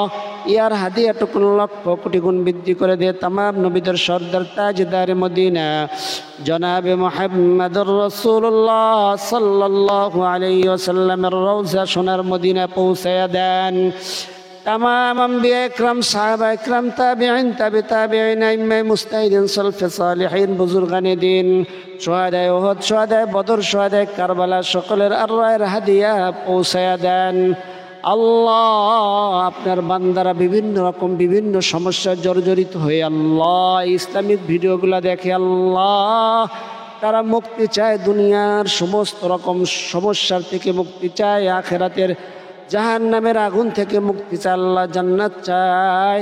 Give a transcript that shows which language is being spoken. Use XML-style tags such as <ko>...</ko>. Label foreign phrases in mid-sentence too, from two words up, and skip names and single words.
<bn>ইয়ার হাদিয়াটুকুন লক্ষ কোটি গুণ বৃদ্ধি করে দিয়ে তামাম নবীদের সর্দার তাজদার মদিনা জনাবে</bn> <ar>محمد رسول الله صلى الله عليه وسلم</ar> <bn>রওজা সোনার মদিনা পৌঁছায়া দেন। তামাম আম্বিয়া ইকরাম, সাহাবা ইকরাম, তাবেঈন, তাবে তাবেঈন, ইমাম মুজতাহিদীন, সালফে সালেহীন, বুজুর্গানে দ্বীন, শুহাদায়ে উহুদ, শুহাদায়ে বদর, শুহাদায়ে কারবালা, সকলের আরওয়াহের হাদিয়া পৌঁছায়া দেন। আল্লাহ আপনার বান্দারা বিভিন্ন রকম বিভিন্ন সমস্যার জর্জরিত হয়ে আল্লাহ ইসলামিক ভিডিওগুলো দেখে আল্লাহ তারা মুক্তি চায়, দুনিয়ার সমস্ত রকম সমস্যার থেকে মুক্তি চায়, আখেরাতের জাহান্নামের আগুন থেকে মুক্তি চায়, আল্লাহ জান্নাত চায়।</bn>